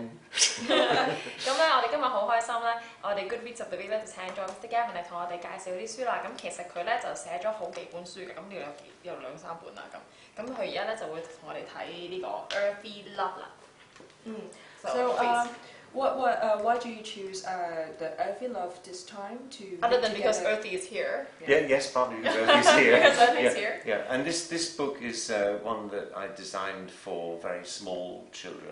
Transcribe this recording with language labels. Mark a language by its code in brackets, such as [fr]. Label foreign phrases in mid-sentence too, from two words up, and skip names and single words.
[yue] 咁咧，我哋今日好開心咧，我哋 Goodreads 特別咧就請咗 Mr Gavin 嚟同我哋介紹啲書啦。咁其實佢咧就寫咗好幾本書嘅，咁呢度有兩三本啦咁。咁佢而家咧就會同我哋睇呢個 Earthy Love 啦。 [en] Why do you choose the Earthy Love this time to? Other than because Earthy is here. Yeah, yes, partly because Earthy's here. Because Earthy's here. Yeah, and this book is one that I designed for very small children.